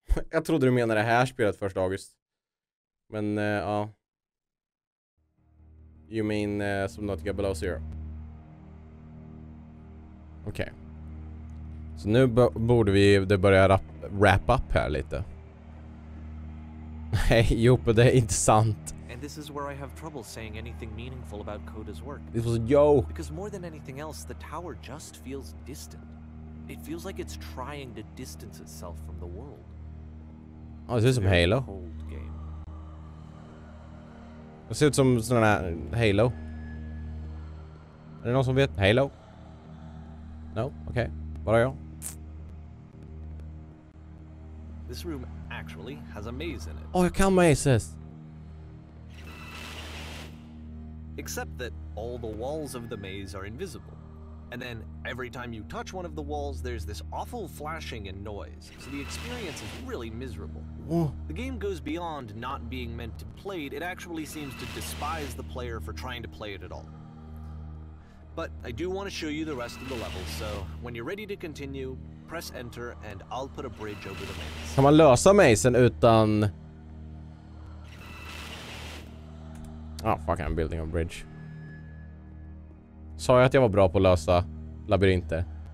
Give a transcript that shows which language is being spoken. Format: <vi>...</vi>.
<sv>Jag trodde du menade det här spelet 1 August. Men ja.</sv> <en>You mean Subnautica Below Zero.</en> <sv>Okej. Så nu borde det börja</sv> <en>wrap up</en> <sv>här lite. Nej, Joppe, det är inte sant.</sv> <en>And this is where I have trouble saying anything meaningful about Coda's work. This was a joke. Because more than anything else, the tower just feels distant. It feels like it's trying to distance itself from the world.</en> <sv>Ja, det ser ut som Halo. Det ser ut som sån här Halo. Är det någon som vet Halo?</sv> <en>No? Okay.</en> <sv>Bara jag.</sv> <en>This room actually has a maze in it.</en> <sv>Oh, jag kan mazes.</sv> <en>Except that all the walls of the maze are invisible. And then every time you touch one of the walls, there's this awful flashing and noise. So the experience is really miserable. Oh. The game goes beyond not being meant to be played. It actually seems to despise the player for trying to play it at all. But I do want to show you the rest of the levels, so when you're ready to continue, press enter and I'll put a bridge over the maze.</en> <sv>Kan man lösa mazen utan...</sv> <en>Fuck, I'm building a bridge.</en> <sv>Sa jag att jag var bra på att lösa labyrinter?</sv>